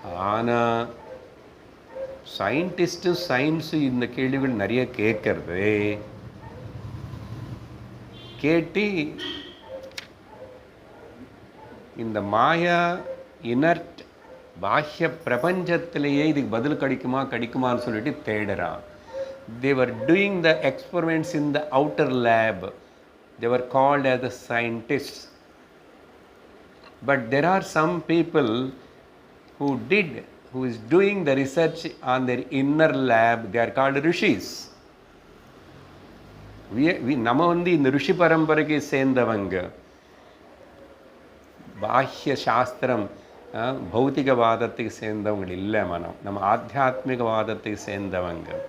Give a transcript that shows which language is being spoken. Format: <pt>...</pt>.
<ta>ஆனால் சயின்ஸு இந்த கேள்விகள் நிறைய கேட்கறது, கேட்டு இந்த மாயா இனர்ட் பாஹ்ய பிரபஞ்சத்திலேயே இதுக்கு பதில் கிடைக்குமான்னு சொல்லிட்டு தேடுறான்.</ta> <en>They were doing the experiments in the outer lab. They were called as the scientists. But there are some people who is doing the research on their inner lab. They are called rishis.</en> <ta>நம்ம வந்து இந்த ரிஷி பரம்பரைக்கு சேர்ந்தவங்க. பாஹ்ய சாஸ்திரம் பௌத்திகவாதத்துக்கு சேர்ந்தவங்க இல்லை, நம்ம ஆத்தியாத்மிகவாதத்துக்கு சேர்ந்தவங்க.</ta>